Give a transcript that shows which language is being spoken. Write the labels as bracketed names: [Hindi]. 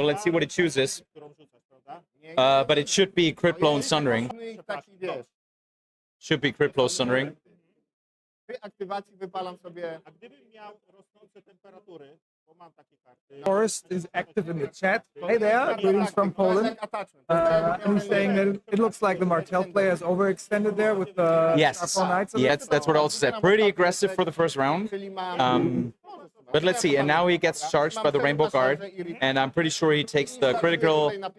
[English] So let's see what it chooses. [Polish] którą rzucasz, prawda? [English] But it should be Crit Blow and Sundering. [Polish] No i taki, wiesz, [English] Should be Crit Blow Sundering. [Polish] przy aktywacji wypalam sobie... A gdybym miał rosnące temperatury, bo mam takie karty... [English] Forrest is active in the chat. Hey there, greetings from Poland. And he's saying that it looks like the Martell player is overextended there with the Yes. Star Knights. Yeah, that's what I also said. Pretty aggressive for the first round. [Polish] Czyli mam... [English] But let's see. And now he gets charged by the Rainbow Guard. And I'm pretty sure he takes the critical.